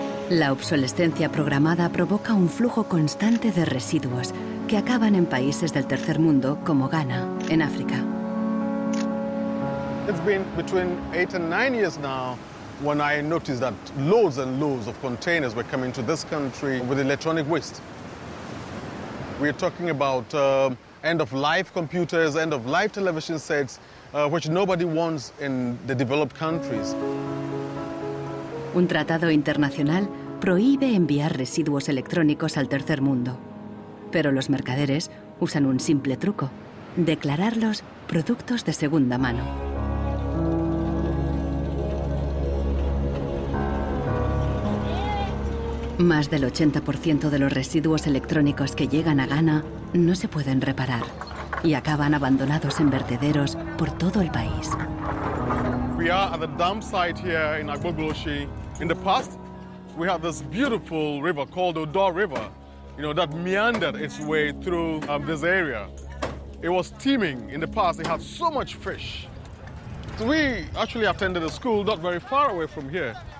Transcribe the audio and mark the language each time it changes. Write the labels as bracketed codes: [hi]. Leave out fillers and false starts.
[es] La obsolescencia programada provoca un flujo constante de residuos que acaban en países del tercer mundo como Ghana, en África. [en] It's been between 8 and 9 years now when I noticed that loads and loads of containers were coming to this country with electronic waste. We're talking about end-of-life computers, end-of-life television sets, which nobody wants in the developed countries. [es] Un tratado internacional prohíbe enviar residuos electrónicos al tercer mundo. Pero los mercaderes usan un simple truco: declararlos productos de segunda mano. Más del 80% de los residuos electrónicos que llegan a Ghana no se pueden reparar y acaban abandonados en vertederos por todo el país. [en] We are at the dump site here in Agbogloshi. In the past, we had this beautiful river called the Odor River, that meandered its way through this area. It was teeming. In the past, it had so much fish. So we actually attended a school not very far away from here.